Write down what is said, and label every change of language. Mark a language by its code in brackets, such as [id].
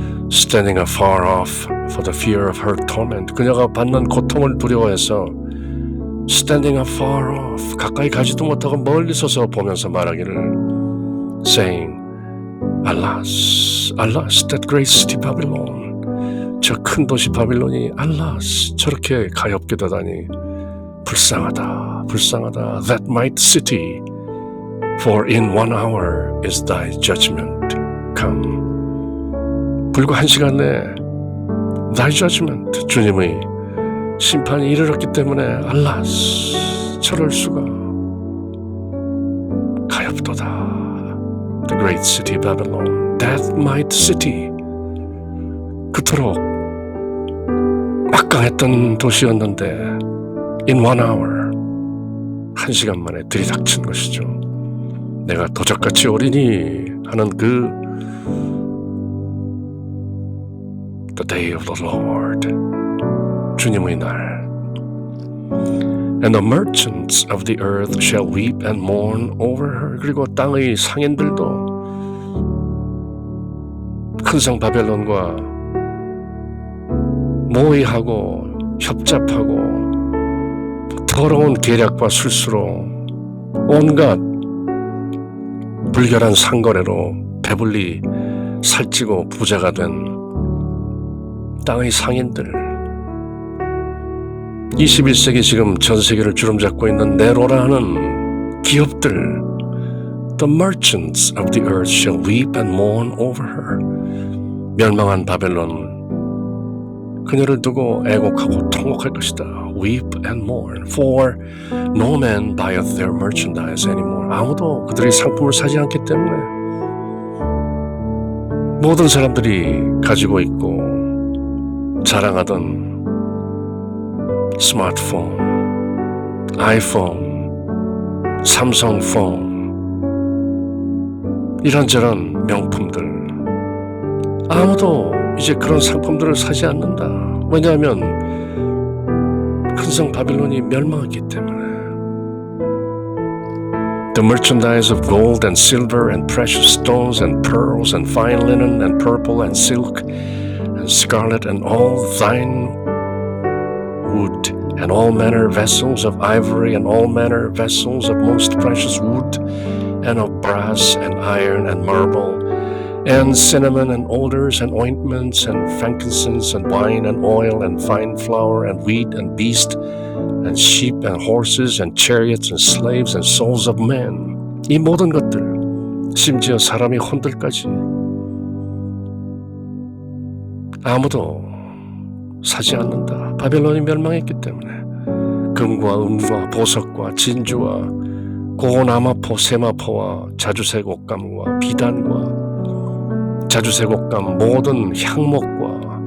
[en] Standing afar off for the fear of her torment, [ko] 그녀가 받는 고통을 두려워해서 [en] standing afar off, [ko] 가까이 가지도 못하고 멀리 서서 보면서 말하기를 [en] saying, Alas, alas, that great city Babylon, [ko] 저 큰 도시 바빌론이 alas, 저렇게 가엾게 되다니 불쌍하다, 불쌍하다. [en] That mighty city, for in 1 hour is thy judgment come. [ko] 불과 1시간 내에 [en] thy judgment, [ko] 주님의 심판이 이르렀기 때문에 alas, 저럴 수가. 가엾도다. [en] The great city Babylon, that mighty city, [ko] 그토록 막강했던 도시였는데 [en] in 1 hour, [ko] 1시간 만에 들이닥친 것이죠. 내가 도적같이 오리니 하는 그 [en] the day of the Lord. [ko] 주님의 날. [en] And the merchants of the earth shall weep and mourn over her. [ko] 그리고 땅의 상인들도 큰 성 바벨론과 모의하고 협잡하고 더러운 계략과 술수로 온갖 불결한 상거래로 배불리 살찌고 부자가 된 땅의 상인들, 21세기 지금 전 세계를 주름잡고 있는 네로라 하는 기업들, [en] The merchants of the earth shall weep and mourn over her. [ko] 멸망한 바벨론, 그녀를 두고 애곡하고 통곡할 것이다. [en] Weep and mourn, for no man buyeth their merchandise anymore. [ko] 아무도 그들의 상품을 사지 않기 때문에 모든 사람들이 가지고 있고 자랑하던 스마트폰, 아이폰, 삼성폰, 이런저런 명품들, 아무도 이제 그런 상품들을 사지 않는다. 왜냐하면 큰성 바빌론이 멸망했기 때문에. [en] The merchandise of gold and silver and precious stones and pearls and fine linen and purple and silk and scarlet and all thine wood and all manner vessels of ivory and all manner vessels of most precious wood and of brass and iron and marble and cinnamon and odors and ointments and frankincense and wine and oil and fine flour and wheat and beast and sheep and horses and chariots and slaves and souls of men. [ko] 이 모든 것들, 심지어 사람의 혼들까지 아무도 사지 않는다. 바벨론이 멸망했기 때문에. 금과 은과 보석과 진주와 고나마포, 세마포와 자주색 옷감과 비단과 자주색 옷감, 모든 향목과